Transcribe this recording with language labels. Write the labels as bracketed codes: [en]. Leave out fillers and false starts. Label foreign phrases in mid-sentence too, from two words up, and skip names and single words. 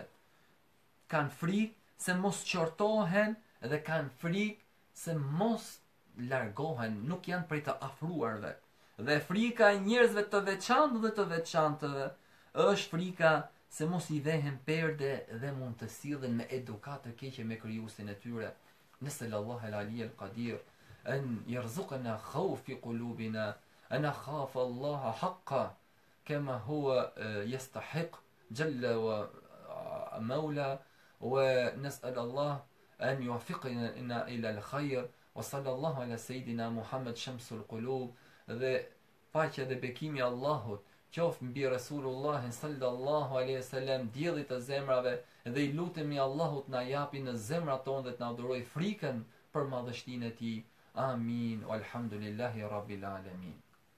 [sq] Kanë frikë se mos qortohen dhe kanë frikë se mos largohen, nuk janë prej të afruarve. Dhe frika e njerëzve të veçantë dhe të veçantëve është frika se mos i vehen perde dhe mund të sillen me edukatë të keqe me krijuesin e tyre. [ar] نسأل الله العلي القدير أن يرزقنا خوف في قلوبنا أن نخاف الله حقا كما هو يستحق جل ومولى ونسأل الله أن يوفقنا إلى الخير وصلى الله على سيدنا محمد شمس القلوب. [sq] Dhe paqja dhe bekimi i Allahut qoftë mbi Resulullahin [ar] صلى الله عليه وسلم, [sq] dielli të zemrave, dhe i lutemi Allahut na japi në zemrat tona dhe të na dhurojë frikën për madhështinë e tij. Amin. [ar] والحمد لله رب العالمين.